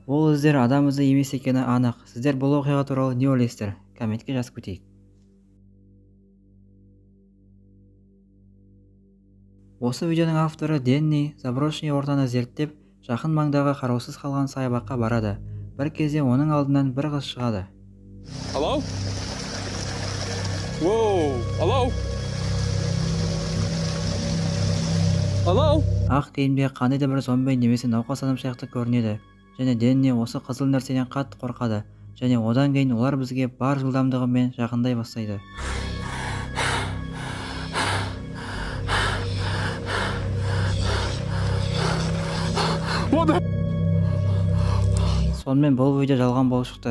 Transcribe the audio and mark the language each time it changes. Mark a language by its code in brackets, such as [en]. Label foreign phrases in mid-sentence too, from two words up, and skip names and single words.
[kk] Ол іздер адам ізі емес екені анық. Сіздер бұл оқиға туралы не ойлайсыздар? Комментке жазып кетейік. Осы видеоның авторы Денни заброшенный ортаны зерттеп, жақын маңдағы қараусыз қалған саябаққа барады. Бір кезде оның алдынан бір қыз шығады. [en] Hello? Whoa! Hello? Hello? [kk] Ақ киімде қандай да бір зомби немесе науқас адам сияқты көрінеді. Және Денни осы қызыл нәрседен қатты қорқады. Және одан кейін олар бізге бар жылдамдығымен жақындай бастайды. Сонымен бұл видео жалған болып шықты.